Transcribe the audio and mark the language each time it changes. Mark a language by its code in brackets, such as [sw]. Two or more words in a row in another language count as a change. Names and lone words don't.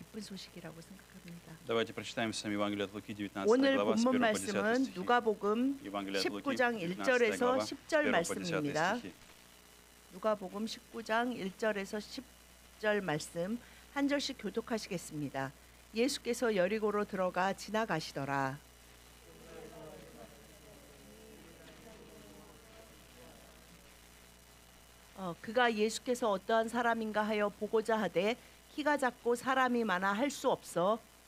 [ko] 기쁜 소식이라고 생각합니다. [ru] Давайте прочитаем с вами Евангелие от Луки, 19 [ko] 오늘 [ru] глава, с 1 [ko] 본문 [ru] по 10 [ko] 말씀은 [ru] стихи. [ko] 누가복음 [ru] Евангелие от Луки, [ko] 19장 [ru] 19 [ko] 1절에서 [ru] глава, [ko] 10절 [ru] 1 по 10 [ko] 말씀입니다. [ru] стихи. [ko] 누가복음 19장 1절에서 10절 말씀 한 절씩 교독하시겠습니다. 예수께서 여리고로 들어가 지나가시더라. 그가 예수께서 어떠한 사람인가 하여 보고자 하되 키가 작고 사람이 많아 할 수 없어.